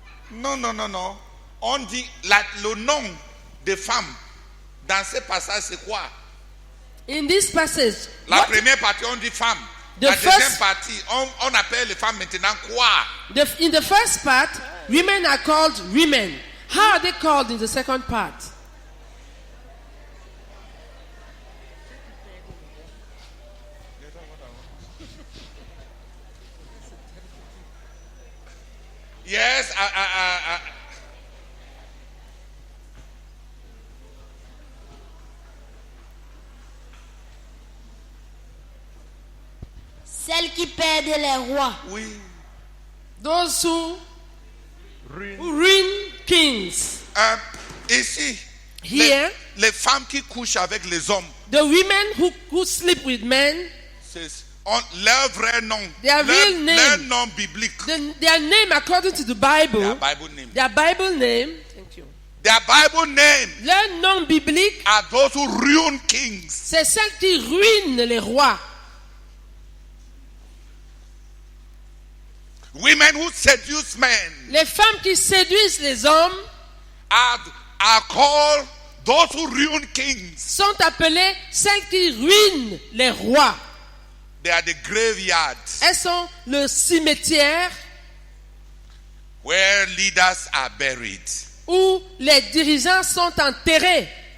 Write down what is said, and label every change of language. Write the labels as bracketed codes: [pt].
[fr] Non. On dit le nom des femmes dans ce passage c'est quoi? [en] In this passage, [fr] La première partie on dit femme. [en] The [fr] La deuxième [en] first- [fr] partie on appelle les femmes maintenant quoi? [en] in the first part, women are called women. How are they called in the second part? Yes, [fr] Celles qui perdent les rois. oui. [en] Those who ruin kings. [fr] Ici, [en] Here, [fr] les femmes qui couchent avec les hommes, [en] the women who sleep with men, [fr] c'est leur vrai nom, [en] Their real name. [fr] leur nom biblique, [en] their name according to the Bible, their Bible name. their Bible name, thank you. Their Bible name [fr] Leur nom biblique, [en] are those who ruin kings. [fr] c'est celles qui ruinent les rois. [en] Women who seduce men [fr] Les femmes qui séduisent les hommes [en] are called those who ruin kings. [fr] sont appelées celles qui ruinent les rois. [en] They are the graveyards [fr] Elles sont le cimetière [en] where leaders are buried. [fr] où les dirigeants sont enterrés.